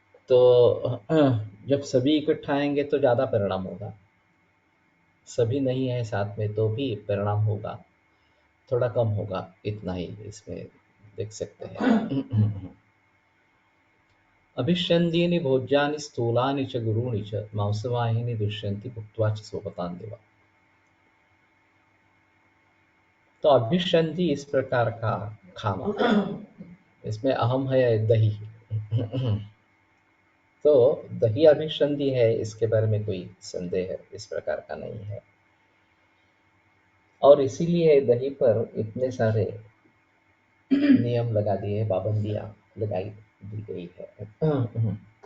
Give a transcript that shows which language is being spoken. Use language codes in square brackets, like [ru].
[hi] तो जब सभी इकट्ठा आएंगे तो ज़्यादा परिणाम होगा, सभी नहीं है साथ में तो भी परिणाम होगा, थोड़ा कम होगा, इतना ही इसमें देख सकते हैं। [sa] अभिष्यन्दीनि भोज्यानि स्थूलानि च गुरूणि च मांसवाहिनी दुष्यन्ति भुक्त्वा च स्वपतान् देवा। [hi] तो अभिष्यन्ति इस प्रकार का खाना, इसमें अहम है दही। तो दही अभिष्यन्ति है, इसके बारे में कोई संदेह इस प्रकार का नहीं है, और इसीलिए दही पर इतने सारे नियम लगा दिए, पाबंदियां लगाई दी गई है।